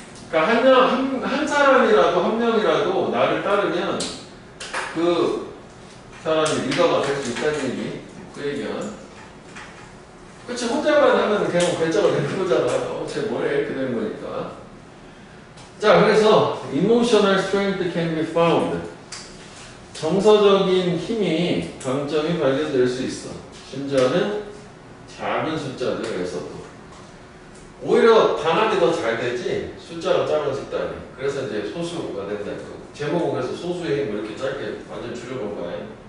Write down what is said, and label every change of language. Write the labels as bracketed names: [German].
[Korean] 그러니까 한 사람이라도 한 명이라도 나를 따르면 그 사람이 리더가 될 수 있다는 얘기. 그 얘기야. 그치 혼자만 하면 그냥 결정을 내는 거잖아. 쟤 뭐래 이렇게 되는 거니까. 자 그래서 [English] emotional strength can be found. [Korean] 정서적인 힘이 강점이 발견될 수 있어. 심지어는 작은 숫자들에서도. 오히려 단합이 더 잘 되지 숫자가 작은 집단이. 그래서 이제 소수가 된다는 거. 제목은 그래서 소수의 힘을 이렇게 짧게 완전 줄여놓은 거예요.